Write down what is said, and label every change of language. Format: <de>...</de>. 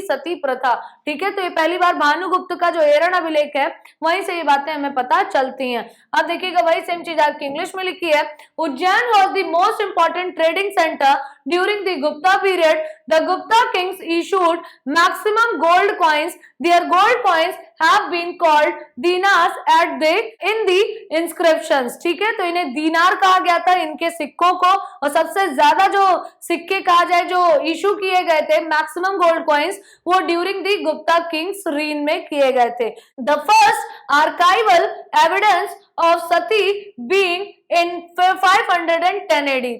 <hi>सती प्रथा, ठीक है। तो ये पहली बार भानुगुप्त का जो एरण अभिलेख है वहीं से ये बातें हमें पता चलती हैं। अब देखिएगा वही सेम चीज आपकी इंग्लिश में लिखी है।</hi> <en>Ujjain was the most important trading centre during the Gupta period. The Gupta kings issued maximum gold coins. Their gold coins have been called dinars at the in the inscriptions,</en> <hi>ठीक है। तो इन्हें दीनार कहा गया था, इनके सिक्कों को। और सबसे ज्यादा जो सिक्के कहा जाए जो इशू किए गए थे,</hi> <en>maximum gold coins,</en> <hi>वो</hi> <en>during the Gupta kings reign</en> <hi>में किए गए थे।</hi> <en>The first archival evidence of sati being in 510 AD।</en>